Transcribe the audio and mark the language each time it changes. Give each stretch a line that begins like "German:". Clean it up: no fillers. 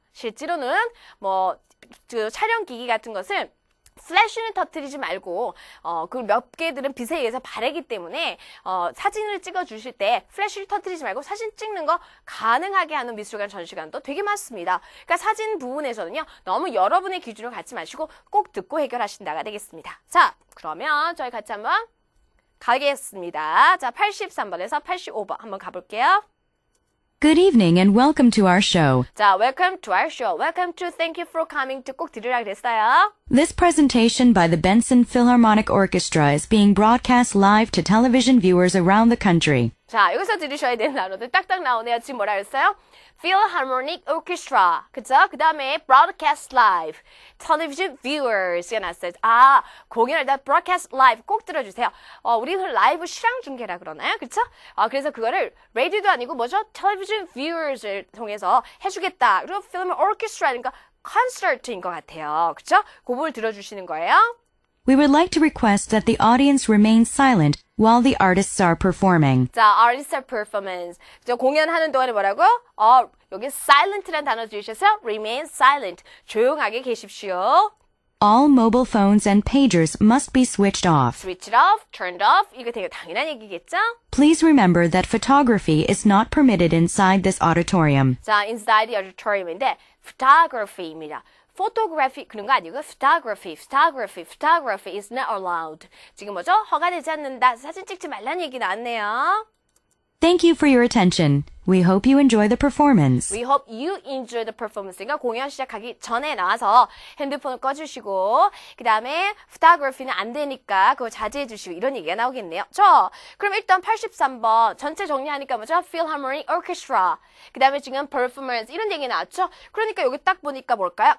Korean: 실제로는 그 촬영 기기 같은 것을 플래시는 터뜨리지 말고 그 몇 개들은 빛에 의해서 바래기 때문에 사진을 찍어 주실 때 플래시를 터뜨리지 말고 사진 찍는 거 가능하게 하는 미술관 전시관도 되게 많습니다. 그러니까 사진 부분에서는요. 너무 여러분의 기준을 갖지 마시고 꼭 듣고 해결하신다가 되겠습니다. 자, 그러면 저희 같이 한번 가겠습니다. 자, 83번에서 85번 한번 가볼게요.
English: Good evening and welcome to our show. 자, welcome to our show. Welcome to thank you for coming to
Korean: 꼭 들으라 그랬어요.
English: This presentation by the Benson Philharmonic Orchestra is being broadcast live to television viewers around the country.
Korean: 자, 여기서 들으셔야 되는 단어들 딱딱 나오네요. 지금 뭐라 했어요? Philharmonic Orchestra. 그쵸? 그 다음에
English: Broadcast Live.
Korean: Television Viewers가 났어요. 아, 공연을 다
English: Broadcast Live
Korean: 꼭 들어주세요. 우리는 라이브 실황 중계라 그러나요? 그쵸? 그래서 그거를 라디오도 아니고 뭐죠? Television Viewers을 통해서 해주겠다. 그리고 Philharmonic Orchestra니까 콘서트인 것 같아요. 그쵸? 그 부분을 들어주시는 거예요.
English: We would like to request that the audience remain silent while the artists are performing. 자, artist performance.
Korean: 공연하는 동안에 뭐라고? 여기 silent라는 단어 주셔서
English: remain silent.
Korean: 조용하게 계십시오.
English: All mobile phones and pagers must be switched off. Switch it off, turned off.
Korean: 이거 되게 당연한 얘기겠죠?
English: Please remember that photography is not permitted inside this auditorium. 자, inside the auditorium인데 photography입니다. photography
Korean: 그런 거 아니고
English: photography is not allowed.
Korean: 지금 뭐죠? 허가되지 않는다. 사진 찍지 말라는 얘기 나왔네요.
English: Thank you for your attention. We hope you enjoy the performance. We hope you enjoy the performance.
Korean: 그러니까 공연 시작하기 전에 나와서 핸드폰을 꺼주시고 그 다음에 photography는 안 되니까 그거 자제해 주시고 이런 얘기가 나오겠네요. 그럼 일단 83번 전체 정리하니까 뭐죠?
English: Philharmonic Orchestra.
Korean: 그 다음에 지금 performance 이런 얘기 나왔죠? 그러니까 여기 딱 보니까 뭘까요?